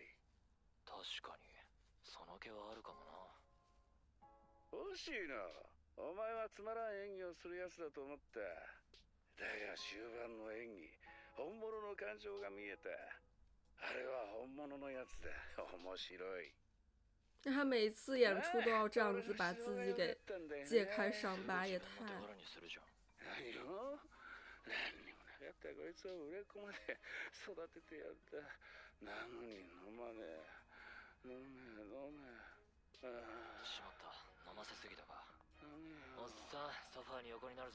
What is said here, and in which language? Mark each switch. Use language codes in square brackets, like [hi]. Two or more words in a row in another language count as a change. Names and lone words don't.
[ja] 確かにその気はあるかもな。惜しいな。お前はつまらん演技をする奴だと思った。だが終盤の演技、本物の感情が見えた。あれは本物のやつだ。面白い。 [zh] 那他每次演出都要这样子把自己给揭开伤疤，也太…… [ja] 宝にするじゃん。何よ。何にもなかったこいつを売れっ子まで育ててやった。なのに飲まねえ。飲め飲め。しまった、飲ませすぎたか。飲めよ。おっさん、ソファーに横になるぞ。